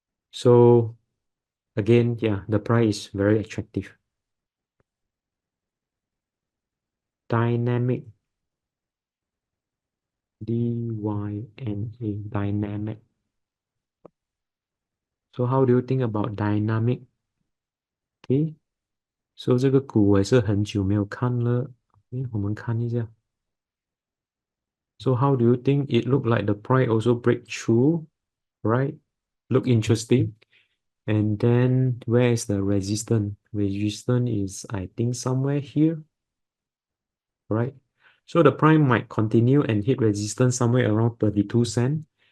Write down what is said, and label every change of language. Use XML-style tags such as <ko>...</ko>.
<en>So again, yeah, the price is very attractive. Dynamic, D-Y-N-A, dynamic. So how do you think about dynamic? Okay.</en> <zh>So 这个股我也是很久没有看了。我们看一下。</zh> <en>So how do you think it look like the price also break through, right? Look interesting. And then where is the resistance? Resistance is, I think, somewhere here, right? So the price might continue and hit resistance somewhere around 32 cents.</en>